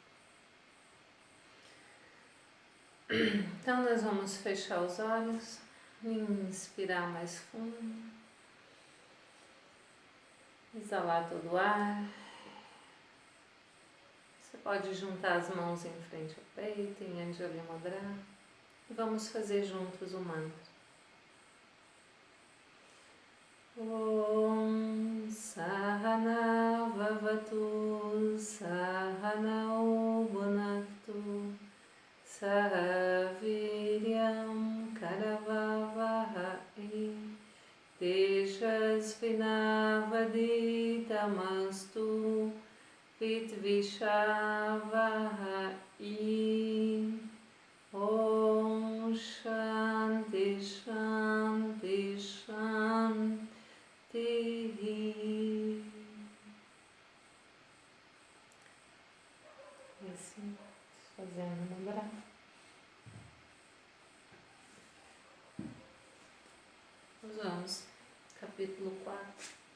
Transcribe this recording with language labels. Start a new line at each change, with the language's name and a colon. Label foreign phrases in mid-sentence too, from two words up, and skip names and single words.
Portuguese: Então nós vamos fechar os olhos, inspirar mais fundo, exalar todo o ar. Você pode juntar as mãos em frente ao peito, em Anjali Mudra, e vamos fazer juntos o mantra.
Sanskrit: Om Sahana Vavatu Sahanau Bhunaktu Sahaviryam Karavavahai Tejasvinavaditamastu Vitvishavahi. Om Shanti Shanti Shanti.
Portuguese: E assim, fazendo mudra. Nós vamos, capítulo 4.